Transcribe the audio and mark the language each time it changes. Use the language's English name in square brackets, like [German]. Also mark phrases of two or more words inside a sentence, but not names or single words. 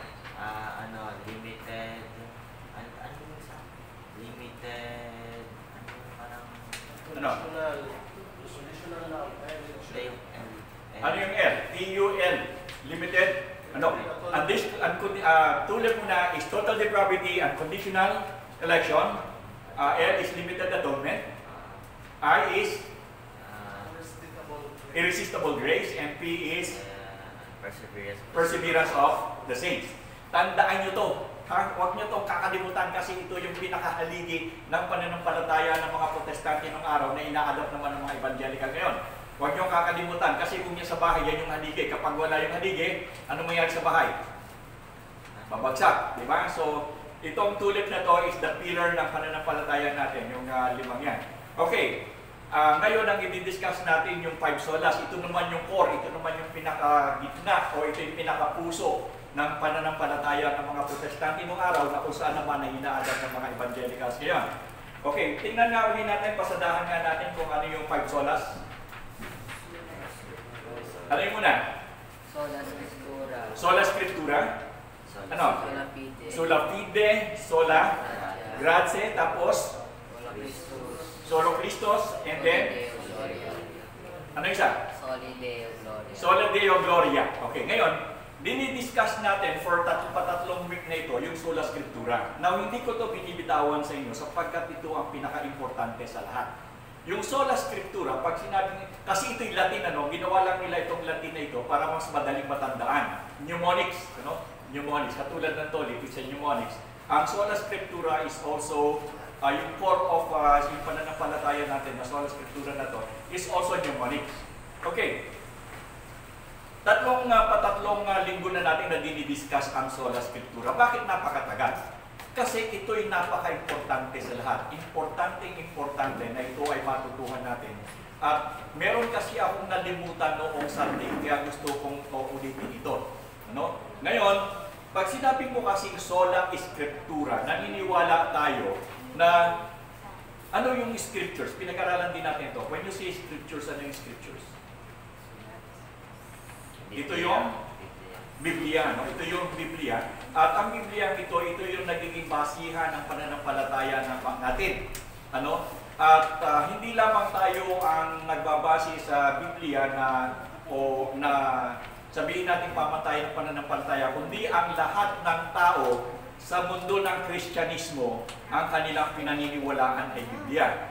[English] Limited. Limited. [Filipino] Parang. Ano? Ano yung L? TUL. Limited. Ano? [English] Tulip muna is total depravity, unconditional election. L is limited atonement. I is irresistible grace. And P is perseverance of the saints. [Filipino] Tandaan nyo to. Huwag nyo itong kakalimutan kasi ito yung pinakahaligi ng pananampalataya ng mga protestante ng araw na ina-adopt naman ng mga evangelical ngayon. Huwag nyo kakalimutan kasi kung yan sa bahay, yan yung haligi. Kapag wala yung haligi, ano mangyari sa bahay? Babagsak, di ba? So, itong tulip na to [English] is the pillar [Filipino] ng pananampalataya natin, yung limang yan. Okay, ngayon ang i-discuss natin yung 5 solas. Ito naman yung core, ito naman yung pinaka-gitna o ito yung pinaka-puso ng pananampalataya ng mga protestante noong araw na kung saan naman na ina-adapt ng mga evangelicals ngayon. Okay, tingnan nga ulit natin, pasadahan nga natin kung ano yung 5 solas. Ano yung muna? Sola Scriptura. Sola Scriptura. Ano? Sola Fide. Sola Fide, Sola Grazie, tapos Sola Christus. Solo Christos, and then ano isa? Soli Deo Gloria. Sola Deo Gloria. Okay, ngayon, dinidiscuss natin for patatlong week na ito yung Sola Scriptura. Now, hindi ko to binibitawan sa inyo sapagkat ito ang pinaka-importante sa lahat. Yung sola scriptura, pag sinabi, kasi ito'y Latin, ginawa lang nila itong Latin na ito para mas madaling matandaan. Mnemonics, Mnemonics, katulad ng Tolip, [English] it's a mnemonics. [Filipino] Ang sola scriptura [English] is also, [Filipino] yung [English] core of [Filipino] yung pananampalataya natin, na sola scriptura na to, [English] is also mnemonics. [Filipino] Okay. Tatlong linggo na natin na dinidiscuss ang sola scriptura. Bakit napakatagal? Kasi ito'y napaka-importante sa lahat. Importante na ito ay matutuhan natin. At meron kasi akong nalimutan noong Sunday, kaya gusto kong ulitin ito. Ngayon, pag sinabi mo kasing sola scriptura, naniniwala tayo na ano yung scriptures? Pinag-aralan din natin ito. [English] When you say scriptures, [Filipino] ano yung scriptures? Ito yung Biblia, Ito yung Biblia. At ang Biblia ito yung nagiging basihan ng pananampalataya natin. At hindi lamang tayo ang nagbabase sa Biblia na sabihin natin pamatay ng pananampalataya, kundi ang lahat ng tao sa mundo ng Kristyanismo, ang kanilang pinaniniwalaan ay Biblia.